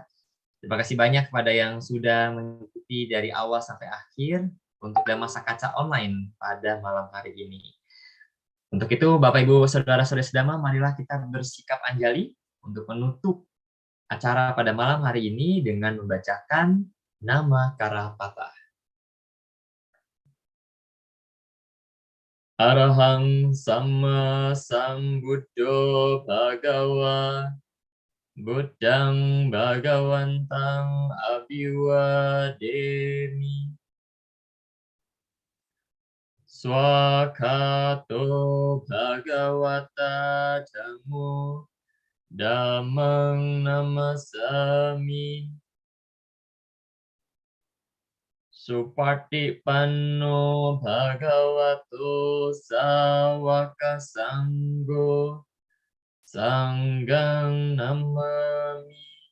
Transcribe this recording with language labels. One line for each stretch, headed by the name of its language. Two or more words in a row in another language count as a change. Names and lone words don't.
Indonesian: Terima kasih banyak kepada yang sudah mengikuti dari awal sampai akhir untuk Dhamasa Kaca online pada malam hari ini. Untuk itu, Bapak, Ibu, saudara-saudari sedama, marilah kita bersikap anjali untuk menutup acara pada malam hari ini dengan membacakan nama Karapata.
Pali: Arahang Sama Sambuddho Bhagawa Buddhang Bhagawantang Abhiwademi Swakato Bhagawata Dhammo Dhammang Namasami Supatipanno Bhagavato Sawaka Sanggo Sanggang Namami.